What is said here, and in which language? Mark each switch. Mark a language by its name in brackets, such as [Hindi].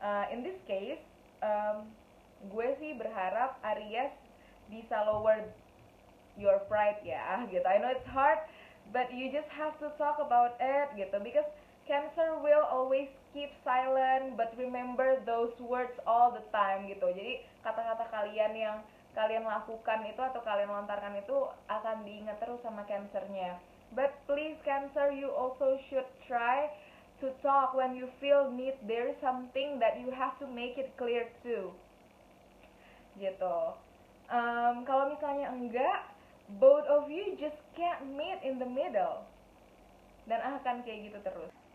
[English] In this case, [Indonesian] gue sih berharap Aries bisa [English] lower your pride [Indonesian] ya gitu. [English] I know it's hard, but you just have to talk about it gitu, because Cancer will always keep silent but remember those words all the time gitu. [Indonesian] Jadi kata-kata kalian yang kalian lakukan itu atau kalian lontarkan itu akan diingat terus sama Cancernya. [English] But please Cancer, you also should try to talk when you feel need there is something that you have to make it clear too gitu. [Indonesian] Kalau misalnya enggak, [English] both of you just can't meet in the middle, [Indonesian] dan akan kayak gitu terus.